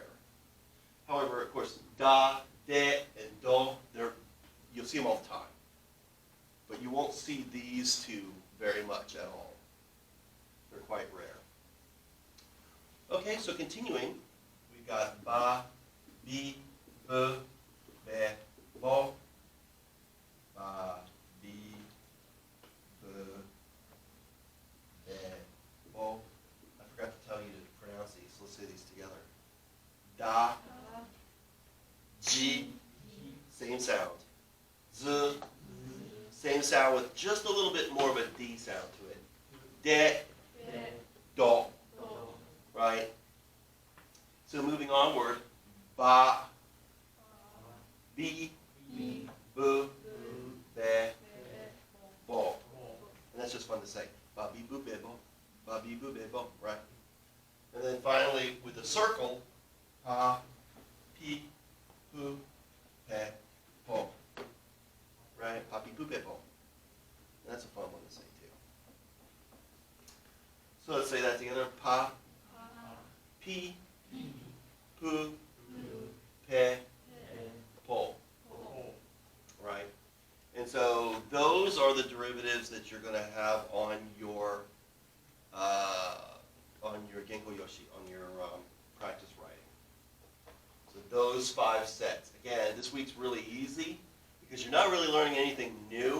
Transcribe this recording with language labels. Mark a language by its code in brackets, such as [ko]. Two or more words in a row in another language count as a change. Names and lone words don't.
[en] However, of course, [ja] だ、で, [en] and do, you'll see them all the time. But you won't see these two very much at all. They're quite rare. Okay, so continuing, we've got [ja] ば、び、ぶ、べ、ぼ. ば、び、ぶ、べ、ぼ. [en] I forgot to tell you to pronounce these. Let's say these together. [ja] だ、ぢ, [en] same sound. Z, same sound with just a little bit more of a D sound to it. [ja] で、ど, right? [en] So moving onward, [ja] ば、び、ぶ、べ、ぼ. [en] And that's just fun to say. [ja] ば、び、ぶ、べ、ぼ。ば、び、ぶ、べ、ぼ, [en] right? And then finally, with the circle, [ja] ぱ、ぴ、ぷ、ぺ、ぽ. Right? ぱ、ぴ、ぷ、ぺ、ぽ. [en] And that's a fun one to say too. So let's say that together. [ja] ぱ、ぴ、ぷ、ぺ、ぽ. [en] Right? And so those are the derivatives that you're going to have on your Genko Yoshi, on your practice writing. So those 5 sets. Again, this week's really easy because you're not really learning anything new.